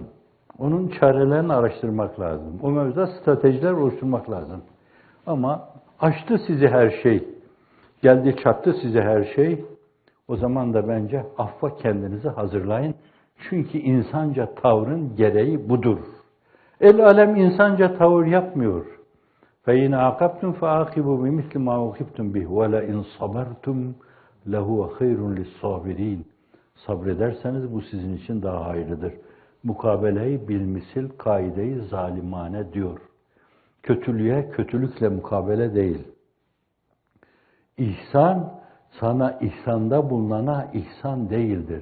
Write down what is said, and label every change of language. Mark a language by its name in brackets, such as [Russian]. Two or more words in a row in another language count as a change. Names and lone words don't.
[Turkish] Onun çarelerini araştırmak lazım. O mevzuda stratejiler oluşturmak lazım. Ama açtı sizi her şey. Geldi çattı size her şey. O zaman da bence affa kendinizi hazırlayın. Çünkü insanca tavrın gereği budur. El alem insanca tavır yapmıyor. [Arabic] فَاِنْ عَقَبْتُمْ فَاَقِبُوا بِمِثْلِ مَا وَقِبْتُمْ بِهِ وَلَاِنْ صَبَرْتُمْ لَهُوَ خَيْرٌ لِلصَّابِرِينَ. [Turkish] Sabrederseniz bu sizin için daha hayırlıdır. mukabeleyi bilmisil kaide-i zalimane diyor. Kötülüğe kötülükle mukabele değil. İhsan, sana ihsanda bulunana ihsan değildir.